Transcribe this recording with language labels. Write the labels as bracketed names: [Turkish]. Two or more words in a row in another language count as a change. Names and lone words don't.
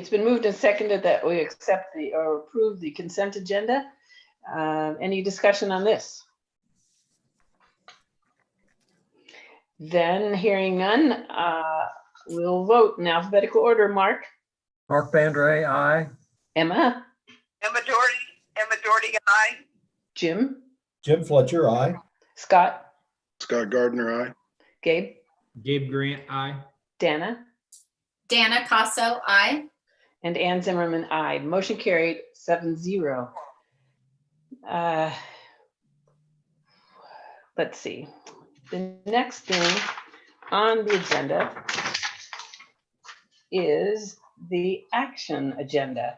[English] It's been moved and seconded that we accept or approve the consent agenda. Any discussion on this? Then hearing none, we'll vote in alphabetical order. Mark? Mark Bandray, aye. Emma? Emma Doherty, aye. Jim? Jim Fletcher, aye. Scott? Scott Gardner, aye. Gabe? Gabe Grant, aye. Dana? Dana Casso, I. And Ann Zimmerman, aye. Motion carried 7-0. Let's see. The next thing on the agenda is the action agenda.